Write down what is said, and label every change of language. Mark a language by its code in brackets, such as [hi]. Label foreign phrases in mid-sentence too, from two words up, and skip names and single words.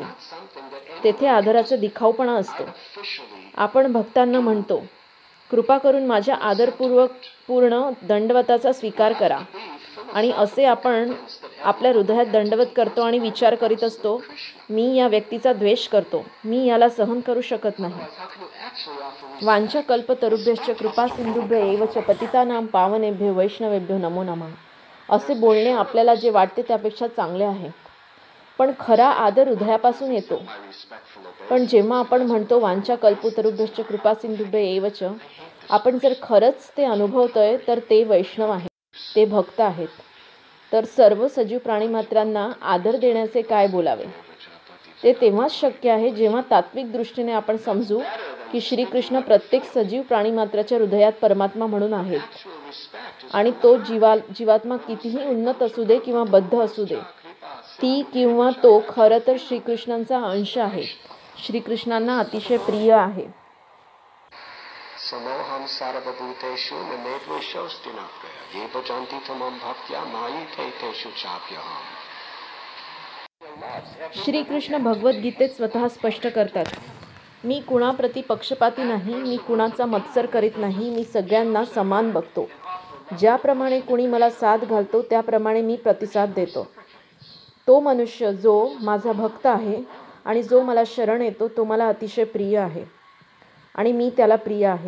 [mr] तेथे आदराचा दिखाऊपणा असतो. आपण भक्तांना म्हणतो कृपा करून माझ्या आदरपूर्वक पूर्ण दंडवताचा स्वीकार करा आणि असे आपण आपल्या हृदयात दंडवत करतो आणि विचार करीत असतो, मी या व्यक्तीचा द्वेष करतो, मी याला सहन करू शकत नाही. [sa] वांछा कल्पतरुभ्यश्च कृपा सिंधुभ्य एव च पतितानां पावनेभ्यो वैष्णवेभ्यो नमो नमः. [mr] असे बोलणे आपल्याला जे वाटते त्यापेक्षा चांगले आहे. पण खरा आदर हृदयापासून येतो. पण जेव्हा आपण म्हणतो [sa] वांछा कल्पतरुभ्यश्च कृपा सिंधुभ्य एव च, [mr] आपण जर खरंच ते अनुभवतोय तर ते वैष्णव आहेत, ते भक्त आहेत. तर सर्व सजीव प्राणीमात्रांना आदर देण्याचे काय बोलावे. ते तेव्हाच शक्य आहे जेव्हा तात्विक दृष्टीने आपण समजू की श्रीकृष्ण प्रत्येक सजीव प्राणीमात्राच्या हृदयात परमात्मा म्हणून आहेत आणि तो जीवात्मा कितीही उन्नत असू दे किंवा बद्ध असू दे, ती किंवा तो खरं तर श्रीकृष्णांचा अंश आहे, श्रीकृष्णांना अतिशय प्रिय आहे. [sa] समोहम सर्वभूतेषु न द्वेषोऽस्ति न प्रियः ये भजन्ति त्वं भक्त्या मायि तेषु चाप्यहम्. [mr] श्रीकृष्ण भगवद्गीतेत स्वतः स्पष्ट करतात, मी कुणाप्रती पक्षपाती नाही, मी कुणाचा मत्सर करीत नाही, मी सगळ्यांना समान बघतो. ज्याप्रमाणे कुणी मला साथ घालतो त्याप्रमाणे मी प्रतिसाद देतो. तो मनुष्य जो माझा भक्त आहे आणि जो मला शरण येतो तो मला अतिशय प्रिय आहे आणि मी त्याला प्रिय आहे.